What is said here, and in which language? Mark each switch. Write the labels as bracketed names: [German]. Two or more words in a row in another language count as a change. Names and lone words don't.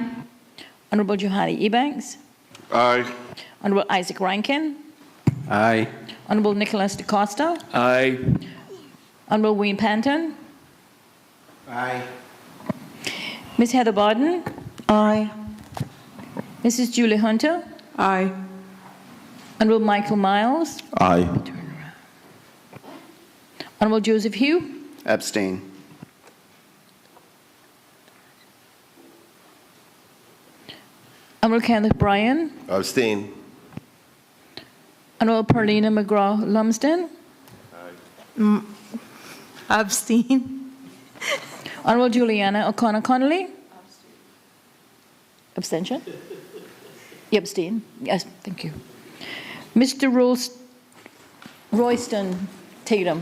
[English] Honorable Johani Ebanks. Aye. Honorable Isaac Rankin. Aye. Honorable Nicholas DaCosta. Aye. Honorable Wayne Panton. Aye. Ms. Heather Barden. Aye. Mrs. Julie Hunter. Aye. Honorable Michael Miles. Aye. Honorable Joseph Hugh. Abstain. Honorable Kenneth Bryan. Abstain. Honorable Perlina McGraw-Lumsden. Abstain. Honorable Juliana O'Connor-Connolly. Abstention? You abstain? Yes, thank you. Mr. Royston Tatum.